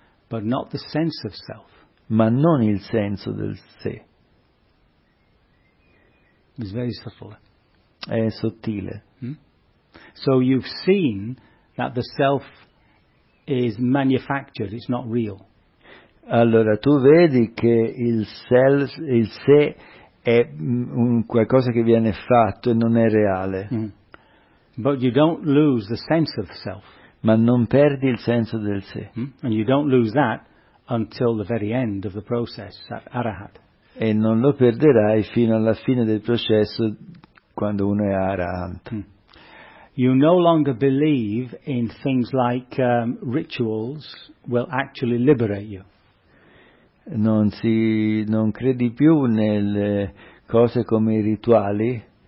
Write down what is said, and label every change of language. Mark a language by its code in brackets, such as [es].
[en] But not the sense of self. [it] Ma non il senso del sé. [en] It's very subtle. [it] È sottile. [en] So you've seen that the self is manufactured, it's not real. [it] Allora, tu vedi che il self, il sé è un qualcosa che viene fatto e non è reale. [en] But you don't lose the sense of self. [it] Ma non perdi il senso del sé. [en] And you don't lose that until the very end of the process, arahat. [it] E non lo perderai fino alla fine del processo, quando uno è arahant. [en] You no longer believe in things like rituals will actually liberate you. [it] Non credi più nelle cose come i rituali